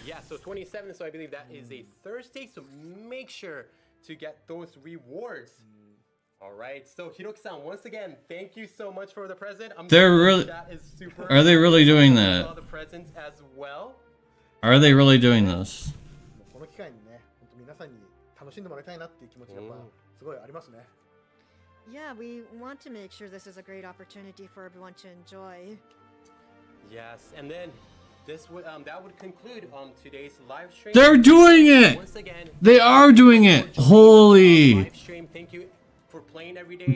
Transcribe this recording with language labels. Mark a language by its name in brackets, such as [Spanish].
[English] Yeah, so 27th, so I believe that is a Thursday, so make sure to get those rewards. All right, so Hiroki-san, once again, thank you so much for the present. They're really- That is super. Are they really doing that? All the presents as well. Are they really doing this? [Japanese] この機会にね、本当皆さんに楽しんでもらいたいなっていう気持ちがやっぱすごいありますね。 [English] Yeah, we want to make sure this is a great opportunity for everyone to enjoy. Yes, and then this would that would conclude today's live stream. They're doing it! Once again, They are doing it! Holy! live stream. Thank you for playing every day.